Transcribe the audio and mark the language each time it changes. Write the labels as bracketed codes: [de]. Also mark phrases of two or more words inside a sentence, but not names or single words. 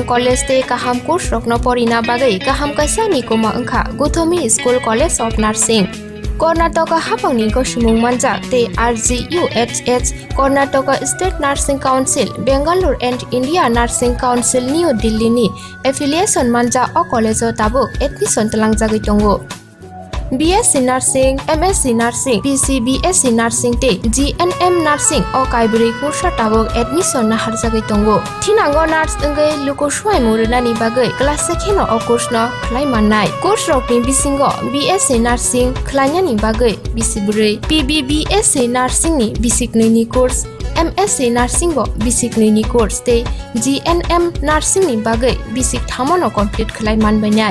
[trp] कॉलेज ते काहाम कोर्स रखनो परिना बागै काहाम कासा निकोमा अंखा गुथमी स्कूल कॉलेज ऑफ नर्सिंग कर्नाटक हाफांनि गसुमुं मानजाक ते RGUHH कर्नाटक स्टेट नार्सिंग काउंसिल बेंगालुरु एंड इंडिया नार्सिंग काउंसिल न्यू दिल्ली नि एफिलिएशन मानजा अ कॉलेज ताबुक एडमिशन तलांगजागै दंगो। BSc Nursing, MSc Nursing, BSc Nursing te GNM Nursing o kaibri kursa tabok admission na harjagai tongo. Thinango nurse engai luko swai murunani bagai class sekheno o course no khlai mannai. Course rokni bisingo BSc Nursing khlainani bagai bisibrei, PBBSc Nursing ni bisiknini course, MSc Nursing bo bisiknini course te GNM Nursing ni bagai bisik thamono complete khlai manbainai.